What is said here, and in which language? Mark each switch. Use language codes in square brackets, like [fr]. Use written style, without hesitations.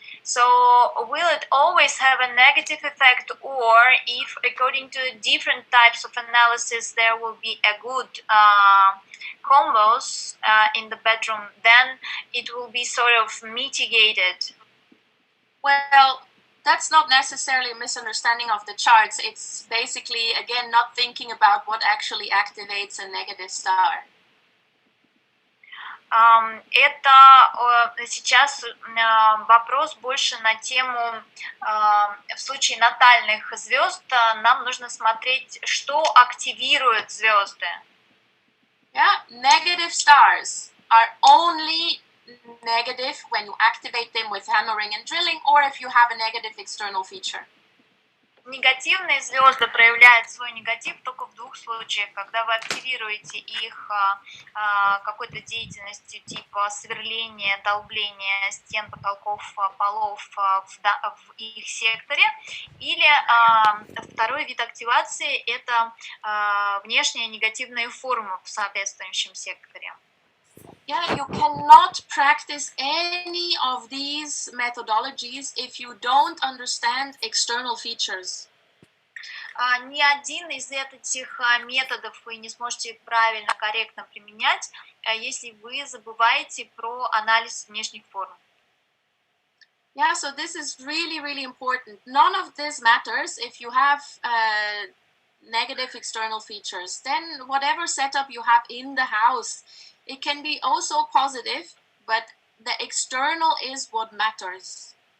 [en] So will it always have a negative effect, or if according to different types of analysis there will be a good combos in the bedroom, then it will be sort of mitigated? Well, that's not necessarily a misunderstanding of the charts. It's basically, again, not thinking about what actually activates a negative star. [ru] Это сейчас вопрос больше на тему, в случае натальных звезд нам нужно смотреть, что активирует звезды. [en] Yeah, negative stars are only negative when you activate them with hammering and drilling, or if you have a negative external feature. [ru] Негативные звезды проявляют свой негатив только в двух случаях, когда вы активируете их какой-то деятельностью типа сверления, долбления стен, потолков, полов в их секторе, или второй вид активации – это внешняя негативная форма в соответствующем секторе. [en] Yeah, you cannot practice any of these methodologies if you don't understand external features. [ru] Ни один из этих методов вы не сможете правильно, корректно применять, если вы забываете про анализ внешних форм. [en] Yeah, so this is really important. None of this matters if you have negative external features. Then whatever setup you have in the house, it can be also positive, but the external is what matters.